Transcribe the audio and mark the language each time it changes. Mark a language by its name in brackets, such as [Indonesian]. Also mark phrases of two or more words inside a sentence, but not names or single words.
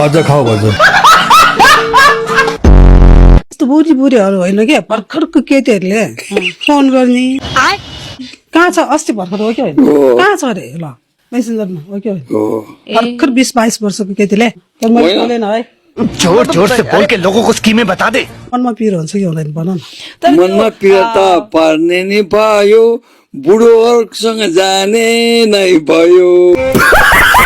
[Nepali] अझ खाऊ भन्छ यस्तो बुढी बुढीहरू होइन क्या भर्खरको केटीहरूले फोन गर्ने कहाँ छ अस्ति भर्खर हो कि होइन कहाँ छ अरे ल मेसेन्जरमा हो कि भर्खर 20-22 वर्षको केटीले तर मैले बोलेन है [Hindi] जोर जोर से बोल के लोगों को स्कीमें बता दे [Nepali] मनमा पिर हुन्छ कि हुँदैन भन न मनमा पिर त पर्ने नि भयो बुढोहरूसँग जाने नै भयो